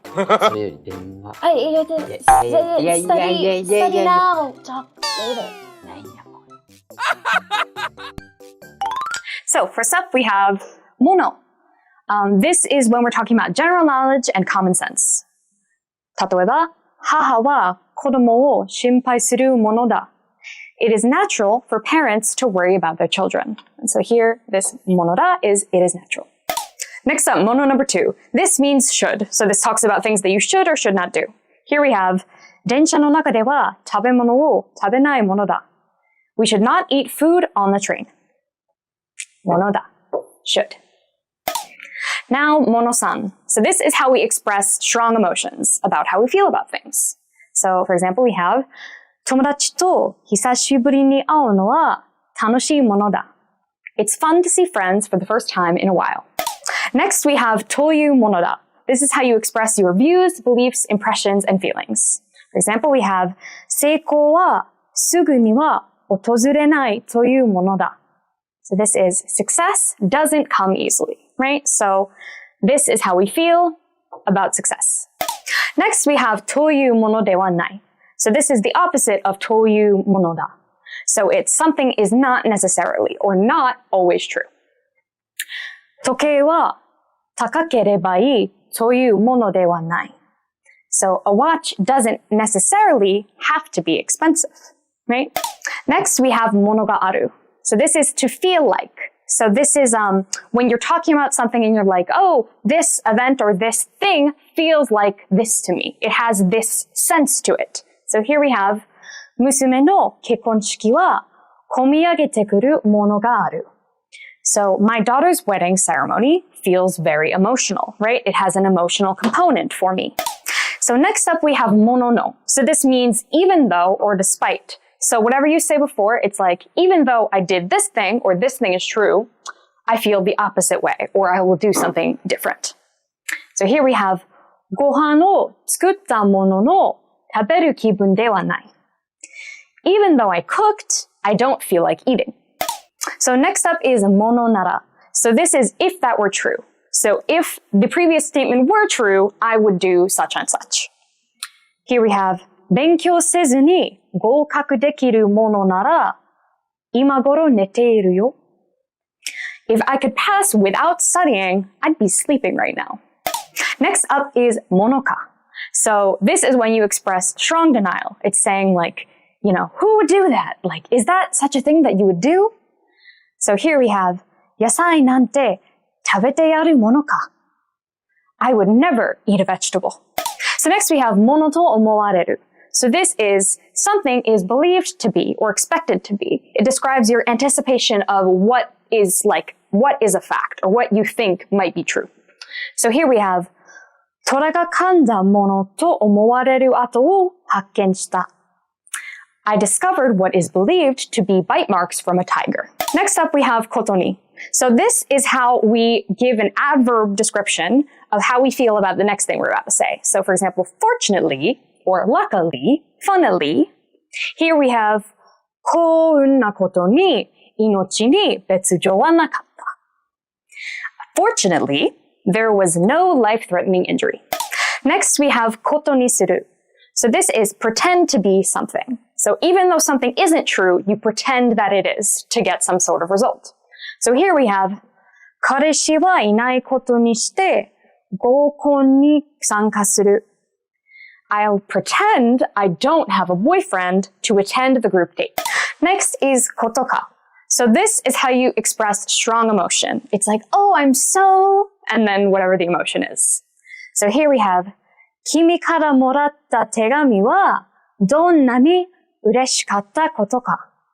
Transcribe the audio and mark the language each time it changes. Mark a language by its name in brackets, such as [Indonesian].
[Japanese] それより電話。 [English] Study now. Talk later. So first up we have mono. This is when we're talking about general knowledge and common sense. [Japanese] 例えば、母は子供を心配するものだ. [English] It is natural for parents to worry about their children. And so here, this monoda is it is natural. Next up, mono number 2. This means should. So this talks about things that you should or should not do. Here we have [Japanese] 電車の中では食べ物を食べないものだ. [English] We should not eat food on the train. Monoda. Should. Now, mono-san. So this is how we express strong emotions about how we feel about things. So, for example, we have [Japanese] 友達と久しぶりに会うのは楽しいものだ. [English] It's fun to see friends for the first time in a while. Next, we have というものだ. This is how you express your views, beliefs, impressions, and feelings. For example, we have [Japanese] 成功はすぐには訪れないというものだ. [English] So this is success doesn't come easily, right? So this is how we feel about success. Next, we have というものではない. So this is the opposite of というものだ. So it's something is not necessarily or not always true. [Japanese] 時計は高ければいいというものではない. [English] So a watch doesn't necessarily have to be expensive, right? Next, we have ものがある. So this is to feel like. So this is when you're talking about something and you're like, oh, this event or this thing feels like this to me. It has this sense to it. So here we have [Japanese] 娘の結婚式は込み上げてくるものがある. [English] So my daughter's wedding ceremony feels very emotional, right? It has an emotional component for me. So next up we have ものの. So this means even though or despite. So whatever you say before, it's like, even though I did this thing or this thing is true, I feel the opposite way or I will do something different. So here we have [Japanese] ご飯を作ったものの食べる気分ではない. [English] Even though I cooked, I don't feel like eating. So next up is ものなら. So this is if that were true. So if the previous statement were true, I would do such and such. Here we have [Japanese] 勉強せずに合格できるものなら今頃寝ているよ. [English] If I could pass without studying, I'd be sleeping right now. Next up is ものか. So this is when you express strong denial. It's saying like, you know, who would do that? Like, is that such a thing that you would do? So here we have [Japanese] 野菜なんて食べてやるものか. [English] I would never eat a vegetable. So next we have ものと思われる. So this is something is believed to be or expected to be. It describes your anticipation of what is a fact or what you think might be true. So here we have [Japanese] 虎が噛んだものと思われる跡を発見した. [English] I discovered what is believed to be bite marks from a tiger. Next up we have ことに. So this is how we give an adverb description of how we feel about the next thing we're about to say. So for example, fortunately, or luckily, funnily, here we have [Japanese] 幸運なことに命に別状はなかった. [English] Fortunately, there was no life-threatening injury. Next, we have ことにする. So this is pretend to be something. So even though something isn't true, you pretend that it is to get some sort of result. So here we have [Japanese] 彼氏はいないことにして合コンに参加する. [English] I'll pretend I don't have a boyfriend to attend the group date. Next is ことか.So this is how you express strong emotion. It's like, oh, I'm so, and then whatever the emotion is. So here we have [Japanese] 君からもらった手紙はどんなに嬉しかったことか.